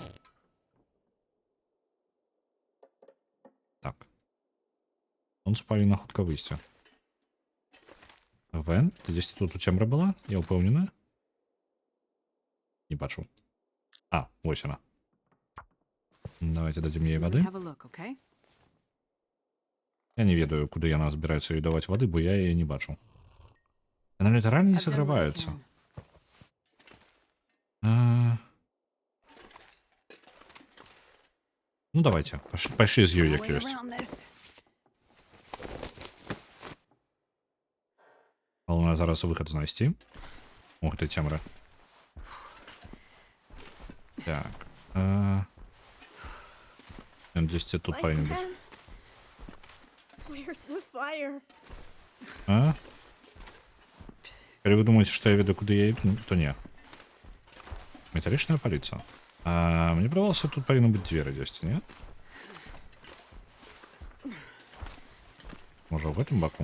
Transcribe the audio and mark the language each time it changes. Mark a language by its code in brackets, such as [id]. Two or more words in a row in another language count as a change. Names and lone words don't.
[be] Так. Сонце павінна хутка выйсці. Вен, ты дзесьці тут у цемры была? Я ўпэўненая? Не бачу. А, вось яна. Давайте дадзім ей вады. [en] Have a look, okay? [be] Я не ведаю, куды яна збіраецца ёй даваць вады, бо я яе не бачу. Яна літаральна не [en] I've done what I [be] саграваецца. [en] can. [be] Ну давайте, пайшлі з ёй як [en] Way [be] ёсць. [en] around this. [be] Галоўнае зараз выхад знайсці. У гэтай цемры. Так. Ён дзесьці тут [en] My [be] павінен быць. [en] hands. Where's the fire? [be] А? Калі вы думаеце, што я ведаю, куды я іду, то не. Металічная паліца. Мне падавалася, тут павінны быць дзверы дзесьці, не? Можа, ў гэтым баку?